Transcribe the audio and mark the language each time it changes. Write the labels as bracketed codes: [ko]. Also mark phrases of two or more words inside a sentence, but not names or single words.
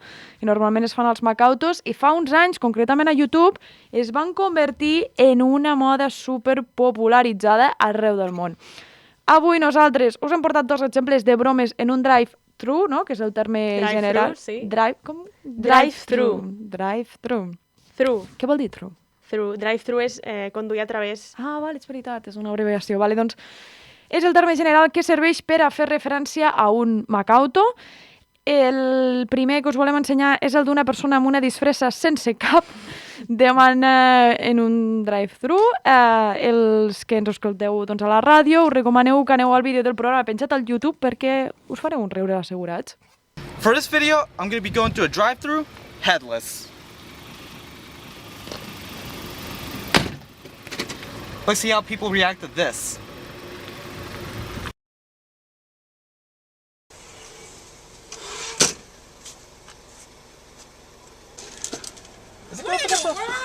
[ca] Que normalment es fan als Macautos, i fa uns anys, concretament a YouTube, es van convertir en una moda super popularitzada arreu del món. Avui nosaltres us hem portat 2 exemples de bromes en un drive-thru, no? Que és el terme Drive-thru, general. sí. Com? Drive-thru. Drive-thru. Through. Què vol dir thru? Drive-thru és conduir a través. Ah, vale, és veritat, és una abreviació. Vale, doncs, és el terme general que serveix per a fer referència a un Macauto. El primer que us volem ensenyar és el d'una persona amb una disfressa sense cap demana en un drive-thru. Els que ens escolteu doncs, a la ràdio, us recomaneu que aneu al vídeo del programa penjat al YouTube perquè us fareu un riure assegurats. [en] For this video, I'm going to be going to a drive-thru headless. Let's see how people react to this. Is it going for the